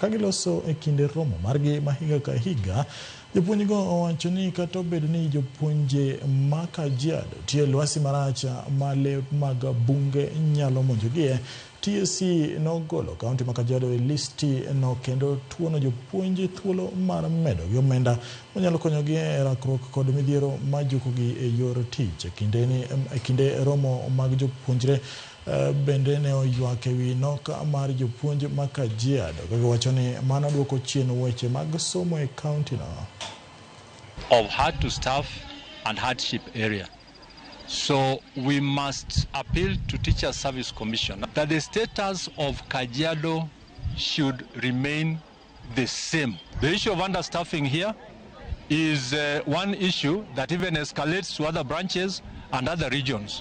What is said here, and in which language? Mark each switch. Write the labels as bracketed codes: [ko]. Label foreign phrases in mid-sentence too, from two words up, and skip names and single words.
[luo] Ka giloso e kinde romo margi ma higa ka higa, jopuonjgo owacho ni kata obedo ni jopuonje ma Kajiado tiyo e lwasi marach ma lee mag bunge nyalo monjogie, TSC nogolo kaunti ma Kajiado e listi no kendo tuono jopuonje thuolo mar medo gi omenda manyalo konyogi e rakruok kod midhiero ma jukogi e yor tich. E kinde romo mag jopuonjre bende ne oywak e wi nok mar jopuonj ma Kajiado kagiwacho ni mano duoko chien weche mag somo e kaunti no. [en] Of hard to staff and hardship area. So we must appeal to Teacher Service Commission that the status of Kajiado should remain the same. The issue of understaffing here is one issue that even escalates to other branches and other regions.